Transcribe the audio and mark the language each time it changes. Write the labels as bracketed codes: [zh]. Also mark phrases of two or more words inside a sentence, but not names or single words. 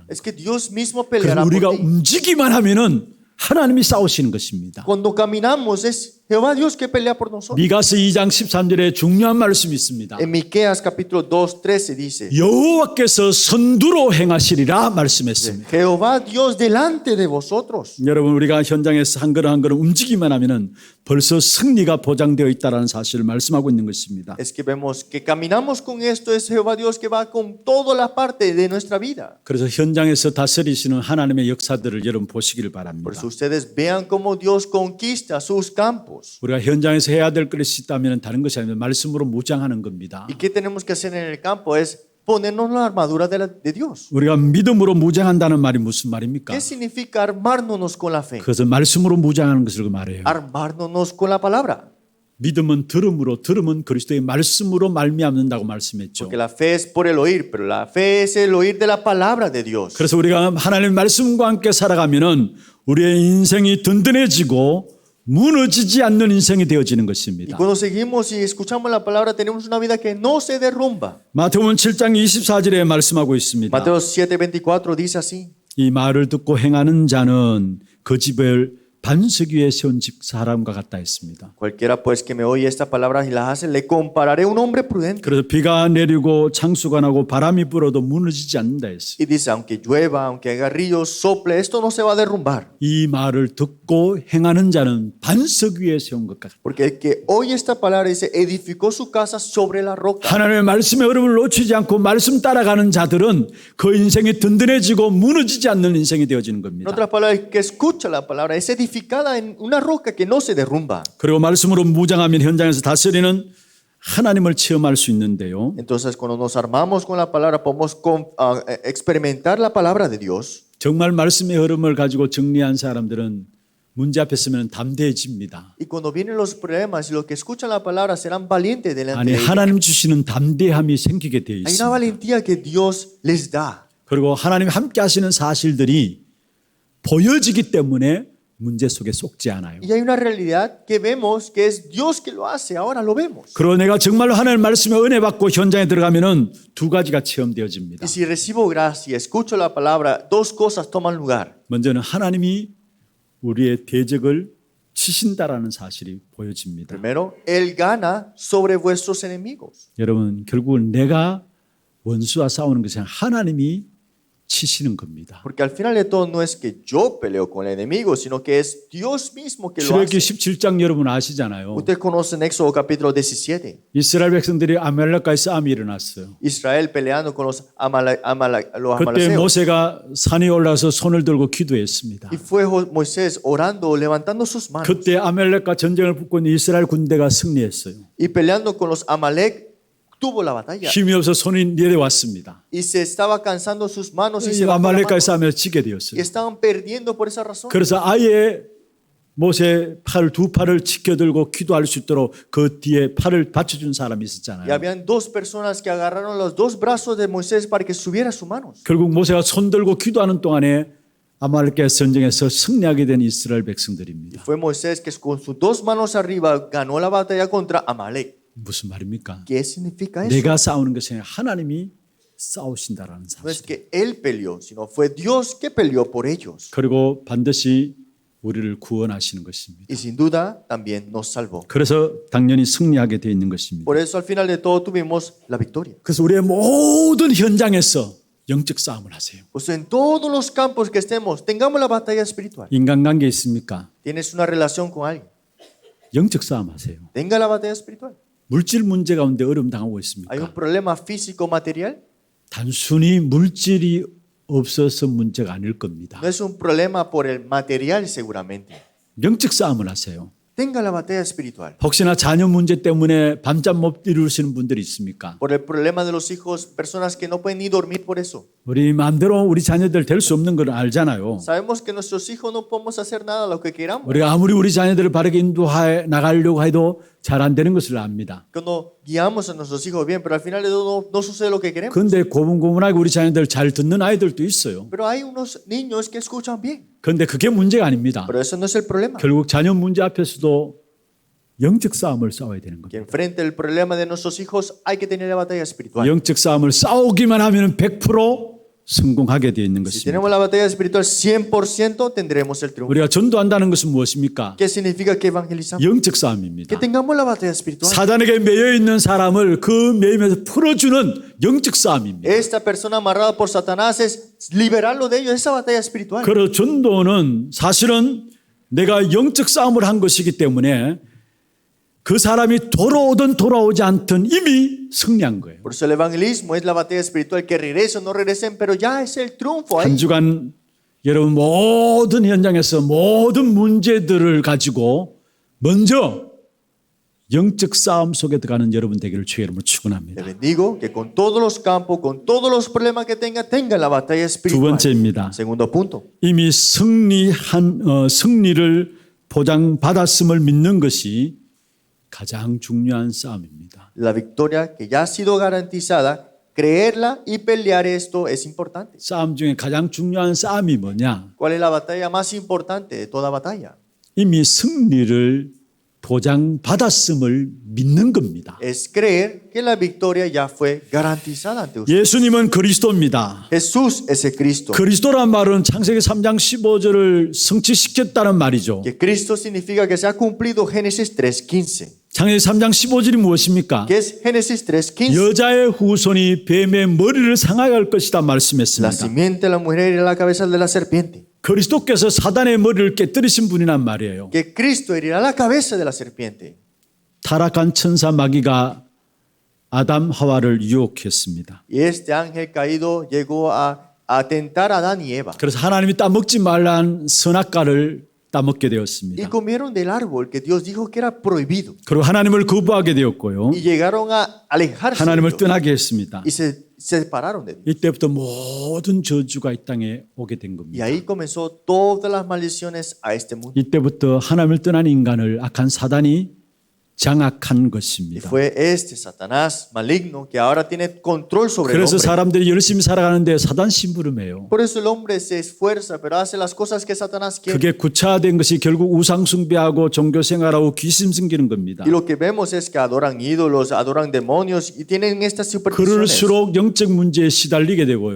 [es] Es que Dios mismo [ko] 그래서 [es] peleará [ko] 우리가 [es] por ti. [ko] 움직이만 하면은 하나님이 싸우시는 것입니다. [es] Cuando caminamos es Jehová Dios que pelea por nosotros. [ko] 미가서 2장 13절에 중요한 말씀이 있습니다. [es] En Miqueas capítulo 2:13 dice: [ko] 여호와께서 선두로 행하시리라 말씀했습니다. [es] Jehová Dios delante de vosotros. [ko] 여러분 우리가 현장에서 한 걸음 한 걸음 움직이만 하면은 벌써 승리가 보장되어 있다는 사실을 말씀하고 있는 것입니다. [es] Es que vemos que caminamos con esto, es Jehová Dios que va con toda la parte de nuestra vida. [ko] 그래서 현장에서 다스리시는 하나님의 역사들을 여러분 보시기를 [es] Por [ko] 바랍니다. [es] eso ustedes vean cómo Dios conquista sus campos. [ko] 우리가 현장에서 해야 될 것이 있다면 다른 것이 아니라 말씀으로 무장하는 겁니다. [es] ¿Y qué tenemos que hacer en el campo? Es ponernos la armadura de Dios. [ko] 우리가 믿음으로 무장한다는 말이 무슨 말입니까? [es] ¿Qué significa armarnos con la fe? [ko] 그것은 말씀으로 무장하는 것을 말해요. [es] Armarnos con la palabra. [ko] 믿음은 들음으로, 들음은 그리스도의 말씀으로 말미암는다고 말씀했죠. [es] Porque la fe es por el oír, pero la fe es el oír de la palabra de Dios. [ko] 그래서 우리가 하나님의 말씀과 함께 살아가면은 우리의 인생이 든든해지고 무너지지 않는 인생이 되어지는 [es] Y [ko] 것입니다. [es] cuando seguimos y escuchamos la palabra, tenemos una vida que no se derrumba. [ko] 마태복음 7장 24절에 말씀하고 있습니다. [es] Mateo 7:24 dice así: [ko] 이 말을 듣고 행하는 자는 그 집을 반석 위에 세운 집 사람과 같다 했습니다. [es] Cualquiera pues que me oye esta palabra y las hace, le compararé a un hombre prudente. [ko] 그래서 비가 내리고 창수가 나고 바람이 불어도 무너지지 않는다 했어요. [es] Y dice: aunque llueva, aunque haga ríos, sople, esto no se va a derrumbar. [ko] 이 말을 듣고 행하는 자는 반석 위에 세운 것 같다. [es] Porque el que oye esta palabra dice, edificó su casa sobre la roca. [ko] 하나님의 말씀의 흐름을 놓치지 않고 말씀 따라가는 자들은 그 인생이 든든해지고 무너지지 않는 인생이 되어지는 [es] En [ko] 겁니다. [es] otras palabras, el que escucha la palabra es edificada en una roca que no se derrumba. [ko] 그리고 말씀으로 무장하면 현장에서 다스리는 하나님을 체험할 수 있는데요. [es] Entonces, cuando nos armamos con la palabra, podemos experimentar la palabra de Dios. [ko] 정말 말씀의 흐름을 가지고 정리한 사람들은 문제 앞에 서면 담대해집니다. [es] Y cuando vienen los problemas y los que escuchan la palabra serán valientes delante [ko] 아니 [es] de ella. [ko] 하나님 주시는 담대함이 생기게 되어 [es] Hay una [ko] 있습니다. [es] valentía que Dios les da. [ko] 그리고 하나님 함께 하시는 사실들이 보여지기 때문에 문제 속에 속지 않아요. [es] Y hay una realidad que vemos que es Dios que lo hace. Ahora lo vemos. [ko] 그리고 내가 정말로 하나님 말씀에 은혜 받고 현장에 들어가면은 두 가지가 체험되어집니다. [es] Y si recibo gracia, escucho la palabra, dos cosas toman lugar. [ko] 먼저는 하나님이 우리의 대적을 치신다라는 사실이 보여집니다. [es] Primero, Él gana sobre vuestros enemigos. [ko] 여러분 결국은 내가 원수와 싸우는 것이 아니라 하나님이 치시는 겁니다. [es] Porque al final de todo no es que yo peleo con el enemigo, sino que es Dios mismo que lo [ko] 출애굽기 [es] hace. [ko] 17장 여러분 아시잖아요. [es] Ustedes conocen Éxodo capítulo 17. [ko] 이스라엘 백성들이 아말렉과의 싸움이 일어났어요. [es] Israel peleando con los [ko] 그때 [es] amaleceos. [ko] 모세가 산에 올라서 손을 들고 기도했습니다. [es] Y fue Moisés orando, levantando sus manos. [ko] 그때 아말렉과 전쟁을 붙고 있는 이스라엘 군대가 승리했어요. [es] Y peleando con los Amalek, tuvo la batalla. [ko] 힘이 없어 손이 내려왔습니다. [es] Y se estaba cansando sus manos y [ko] 이 [es] se bajó la [ko] 아말렉과의 [es] mano. [ko] 싸움에 지게 [es] Y [ko] 되었어요. [es] estaban perdiendo por esa razón. [ko] 그래서 아예 모세 두 팔을 지켜들고 기도할 수 있도록 그 뒤에 팔을 받쳐준 사람이 [es] Y [ko] 있었잖아요. [es] habían dos personas que agarraron los dos brazos de Moisés para que subiera sus manos. [ko] 결국 모세가 손 들고 기도하는 동안에 아말렉과의 전쟁에서 승리하게 된 이스라엘 백성들입니다. [es] Fue Moisés que con sus dos manos arriba ganó la batalla contra Amalek. [ko] 무슨 말입니까? [es] ¿Qué significa eso? [ko] 내가 싸우는 것이 아니라 하나님이 싸우신다라는 [es] No es [ko] 사실. [es] que él peleó, sino fue Dios que peleó por ellos. [ko] 그리고 반드시 우리를 구원하시는 것입니다. [es] Y sin duda también nos salvó. [ko] 그래서 당연히 승리하게 되어 있는 것입니다. [es] Por eso al final de todo tuvimos la victoria. [ko] 그래서 우리의 모든 현장에서 영적 싸움을 하세요. [es] Pues en todos los campos que estemos, tengamos la batalla espiritual. [ko] 인간관계 있습니까? [es] Tienes una relación con alguien, [ko] 영적 싸움 하세요. [es] tenga la batalla espiritual. [ko] 물질 문제 가운데 어려움 당하고 [es] ¿Hay [ko] 있습니까? [es] un problema físico material? [ko] 단순히 물질이 없어서 문제가 아닐 겁니다. [es] No es un problema por el material seguramente. [ko] 영적 싸움을 하세요. [es] Tenga la batalla espiritual. [ko] 혹시나 자녀 문제 때문에 밤잠 못 이루시는 분들이 있습니까? [es] Por el problema de los hijos, personas que no pueden ni dormir por eso. [ko] 우리 마음대로 우리 자녀들 될 수 없는 걸 알잖아요. [es] Sabemos que nuestros hijos no podemos hacer nada lo que queramos. [ko] 우리가 아무리 우리 자녀들을 바르게 인도해 나가려고 해도 잘 안 되는 것을 압니다. [es] Cuando guiamos a nuestros hijos bien, pero al final de todo no sucede lo que queremos. [ko] 그런데 고분고분하게 우리 자녀들 잘 듣는 아이들도 있어요. [es] Pero hay unos niños que escuchan bien. [ko] 그런데 그게 문제가 아닙니다. [es] Pero eso no es el problema. [ko] 결국 자녀 문제 앞에서도 영적 싸움을 싸워야 되는 [es] Que [ko] 거죠. [es] enfrente el problema de nuestros hijos hay que tener la batalla espiritual. [ko] 영적 싸움을 싸우기만 하면 100% 성공하게 되어 있는 [es] Si [ko] 것입니다. [es] tenemos la batalla espiritual 100% tendremos el triunfo. [ko] 우리가 전도한다는 것은 무엇입니까? [es] ¿Qué significa que evangelizamos? [ko] 영적 [es] Que [ko] 싸움입니다. [es] tengamos la batalla espiritual. [ko] 사단에게 매여 있는 사람을 그 매임에서 풀어주는 영적 싸움입니다. [es] Esta persona amarrada por Satanás es liberarlo de ellos, esa batalla espiritual. [ko] 그래서 전도는 사실은 내가 영적 싸움을 한 것이기 때문에 그 사람이 돌아오든 돌아오지 않든 이미 승리한 거예요. [es] Por eso el evangelismo es la batalla espiritual, que regresen o no regresen, pero ya es el triunfo ahí. [ko] 한 주간 여러분 모든 현장에서 모든 문제들을 가지고 먼저 영적 싸움 속에 들어가는 여러분 되기를 주의 이름으로 [es] Te [ko] 축원합니다. [es] bendigo que con todos los campos, con todos los problemas que tenga la batalla [ko] 두 [es] espiritual. [ko] 번째입니다. [es] Segundo punto. [ko] 이미 승리를 보장받았음을 믿는 것이 가장 중요한 싸움입니다. [es] La victoria que ya ha sido garantizada, creerla y pelear esto es importante. [ko] 싸움 중에 가장 중요한 싸움이 뭐냐? [es] ¿Cuál es la batalla más importante de toda batalla? [ko] 이미 승리를 보장받았음을 믿는 겁니다. [es] Es creer que la victoria ya fue garantizada ante usted. [ko] 예수님은 그리스도입니다. [es] Jesús es el Cristo. [ko] 그리스도란 말은 창세기 3장 15절을 성취시켰다는 말이죠. [es] Que Cristo significa que se ha cumplido Génesis 3:15. [ko] 창세기 3장 15절이 무엇입니까? [es] ¿Qué es Génesis 3:15? [ko] 여자의 후손이 뱀의 머리를 상하게 할 것이다 [es] La [ko] 말씀했습니다. [es] simiente de la mujer irá a la cabeza de la serpiente. [ko] 그리스도께서 사단의 머리를 깨뜨리신 분이란 말이에요. [es] Que Cristo herirá la cabeza de la serpiente. [ko] 타락한 천사 마귀가 아담 하와를 유혹했습니다. [es] Y este ángel caído llegó a tentar a Adán y Eva. [ko] 그래서 하나님이 따먹지 말란 선악과를 따먹게 [es] Y [ko] 되었습니다. [es] comieron del árbol que Dios dijo que era prohibido. [ko] 그리고 하나님을 거부하게 되었고요. [es] Y llegaron a alejarse de [ko] 하나님을 [es] Dios. [ko] 떠나게 했습니다. [es] Y se separaron de Dios. [ko] 이때부터 모든 저주가 이 땅에 오게 된 [es] Y [ko] 겁니다. [es] ahí comenzó todas las maldiciones a este mundo. [ko] 이때부터 하나님을 떠난 인간을 악한 사단이 장악한 [es] Y [ko] 것입니다. [es] fue este Satanás maligno que ahora tiene control sobre el [ko] 그래서 [es] hombre. [ko] 사람들이 열심히 살아가는데 사단 심부름해요. [es] Por eso el hombre se esfuerza, pero hace las cosas que Satanás quiere. [ko] 그게 구차된 것이 결국 우상 숭배하고 종교 생활하고 귀신 숨기는 겁니다. [es] Y lo que vemos es que adoran ídolos, adoran demonios y tienen estas supersticiones. [ko] 그럴수록 영적 문제에 시달리게 되고요.